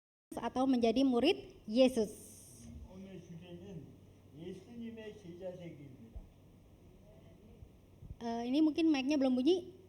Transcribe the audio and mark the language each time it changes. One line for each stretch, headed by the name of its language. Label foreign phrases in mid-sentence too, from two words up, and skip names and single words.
Indonesian: atau menjadi murid Yesus.
Korean: 오늘 주제는 예수님의 제자 되기입니다.
Indonesian: Ini mungkin mic-nya belum bunyi.